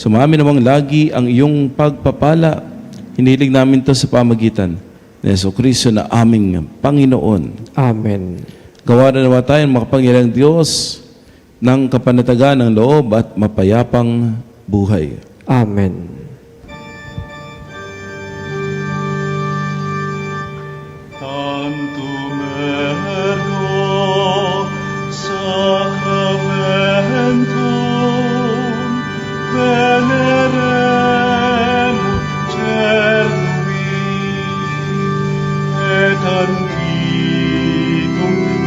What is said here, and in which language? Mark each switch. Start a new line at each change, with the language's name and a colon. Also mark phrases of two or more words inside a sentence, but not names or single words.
Filipino: Sumami namang lagi ang iyong pagpapala. Hinilig namin to sa pamagitan ni Jesucristo na aming Panginoon. Amen. Gawa na naman tayo makapangyarihang Diyos ng kapanatagan ng loob at mapayapang buhay. Amen.
Latin: Tantum ergo sacramentum veneremur cernui et antiquum